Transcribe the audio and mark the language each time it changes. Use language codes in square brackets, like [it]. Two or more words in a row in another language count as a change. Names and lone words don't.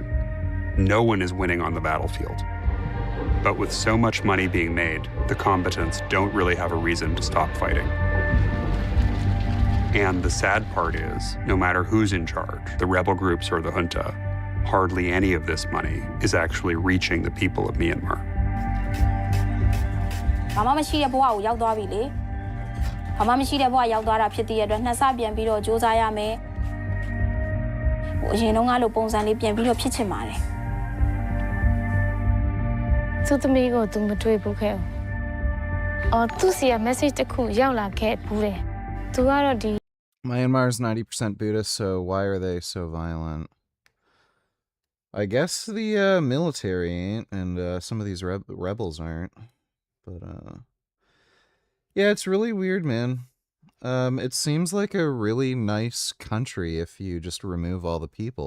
[en] No one is winning on the battlefield. But with so much money being made, the combatants don't really have a reason to stop fighting. And the sad part is, no matter who's in charge, the rebel groups or the junta, hardly any of this money is actually reaching the people of Myanmar. [my] ဘာမှမရှိတဲ့ဘဝကိုရောက်သွားပြီလေဘာမှမရှိတဲ့ဘဝရောက်သွားတာဖြစ်တဲ့အတွက်နှစ်ဆပြန်ပြီးတော့စူးစမ်းရမယ်ဟိုအရင်တုန်းကလိုပုံစံလေးပြန်ပြီးတော့ဖြစ်ချင်ပါတယ်သူသမီးကိုသူမတွေ့ဘူးခဲ့အော်သူစီက message တစ်ခုရောက်လာခဲ့ဘူးတယ်သူကတော့ဒီ [en] Myanmar is 90% Buddhist, so why are they so violent? I guess the military ain't, and some of these rebels aren't. But, yeah, it's really weird, man. It seems like a really nice country if you just remove all the people.